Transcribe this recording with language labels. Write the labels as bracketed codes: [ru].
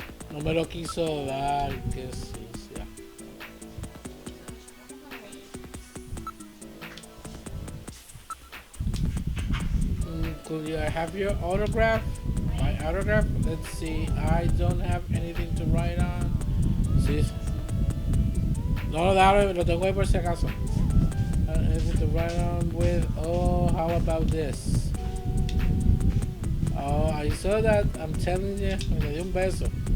[es] No me lo quiso dar. Que sucia. [en] Could you have your autograph? My autograph? Let's see. I don't have anything to write on. [es] Sí. No, lo tengo ahí por si acaso. [en] Anything to write on with. Oh, how about this? Oh, I saw that. [es] I'm telling you, me dio un beso.